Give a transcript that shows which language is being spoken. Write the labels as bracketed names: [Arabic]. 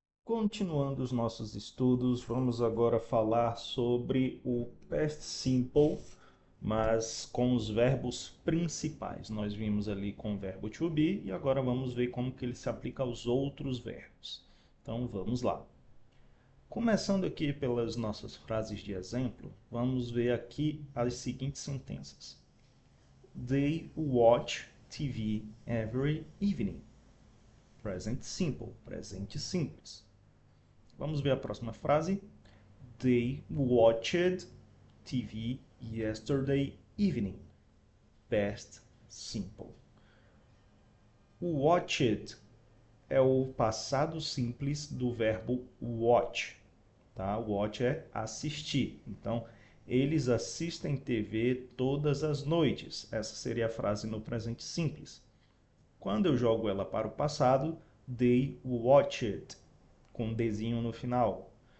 [Portuguese] Continuando os nossos estudos, vamos agora falar sobre o past simple, mas com os verbos principais. Nós vimos ali com o verbo to be e agora vamos ver como que ele se aplica aos outros verbos. Então vamos lá. Começando aqui pelas nossas frases de exemplo, vamos ver aqui as seguintes sentenças. [English] They watch TV every evening. [Portuguese] Present simple, presente simples. Vamos ver a próxima frase. [English] They watched TV yesterday evening. Past simple. [Portuguese] O watched é o passado simples do verbo watch. Tá? Watch é assistir. Então, eles assistem TV todas as noites. Essa seria a frase no presente simples. Quando eu jogo ela para o passado, [English] they watched, [Portuguese] com um Dzinho no final.